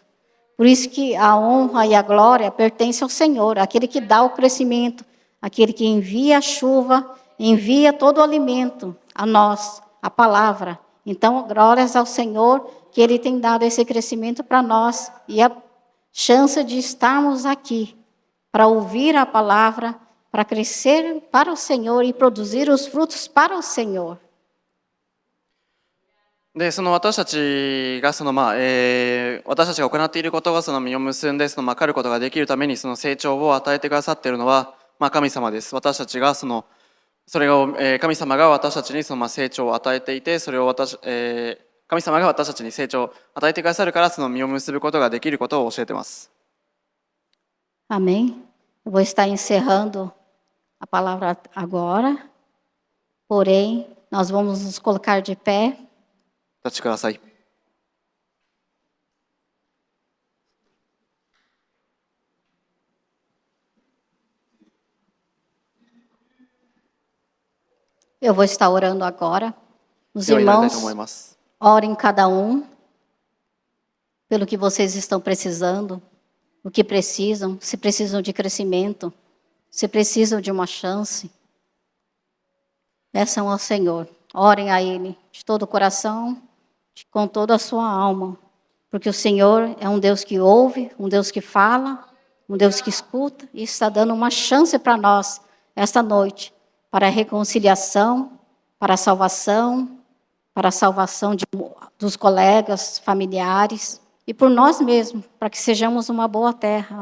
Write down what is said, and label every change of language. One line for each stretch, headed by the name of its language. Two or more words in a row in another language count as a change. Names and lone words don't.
Portuguese: Por isso que a honra e a glória pertencem ao Senhor, aquele que dá o crescimento, aquele que envia a chuva, envia todo o alimento a nós, a palavra. Então, glórias ao Senhor, que Ele tem dado esse crescimento para nós e a chance de estarmos aqui para ouvir a palavra, para crescer para o Senhor e produzir os frutos para o Senhor.
Japanese: で私たちが私たちが行っていることが実を結んで狩ることができるために成長を与えてくださっているのは神様です。私たちがそれを神様が私たちに成長を与えていて、それを神様が私たちに成長を与えてくださるから実を結ぶことができることを教えています。
Portuguese: Amém. Eu vou estar encerrando a palavra agora. Porém, Nós vamos nos colocar de pé.
Japanese: お立ちください。
Portuguese: Eu vou estar orando agora. Os
Japanese: では祈りたいと思い
Portuguese: irmãos,
Japanese: ます。
Portuguese: orem cada pelo que vocês estão precisando, o que precisam, se precisam de crescimento, se precisam de uma chance. Peçam ao Senhor, orem a Ele de todo o coração, com toda a sua alma, porque o Senhor é um Deus que ouve, um Deus que fala, um Deus que escuta e está dando uma chance para nós esta noite, para a reconciliação, para a salvação dos colegas, familiares e por nós mesmos, para que sejamos uma boa terra.